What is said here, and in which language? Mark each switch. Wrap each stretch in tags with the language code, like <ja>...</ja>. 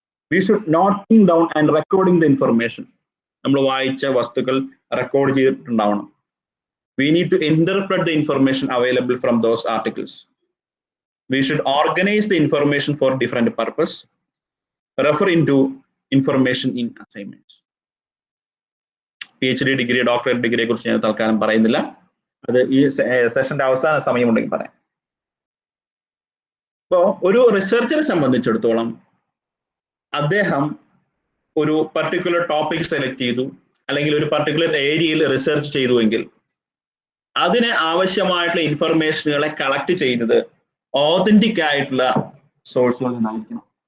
<en>We should noting down and recording the information.</en> <ml>നമ്മൾ വായിച്ച വസ്തുക്കൾ record ചെയ്തിട്ടുണ്ടാവണം.</ml> <en>We need to interpret the information available from those articles. We should organize the information for different purpose. Refer into information in assignments.</en> <ml>PhD degree, doctorate degree കുറിച്ച് ഞാൻ തൽക്കാലം പറയുന്നില്ല. അത് ഈ സെഷന്റെ അവസാന സമയമുണ്ടെങ്കിൽ പറയാം. അപ്പോൾ ഒരു റിസർച്ചറെ സംബന്ധിച്ചിടത്തോളം അദ്ദേഹം ഒരു പർട്ടിക്കുലർ ടോപ്പിക് സെലക്ട് ചെയ്തു, അല്ലെങ്കിൽ ഒരു പർട്ടിക്കുലർ ഏരിയയിൽ റിസർച്ച് ചെയ്തുവെങ്കിൽ അതിന് ആവശ്യമായിട്ടുള്ള ഇൻഫർമേഷനുകളെ കളക്ട് ചെയ്യുന്നത് ഓതന്റിക് ആയിട്ടുള്ള സോഴ്സുകളിൽ നിന്നായിരിക്കണം.</ml>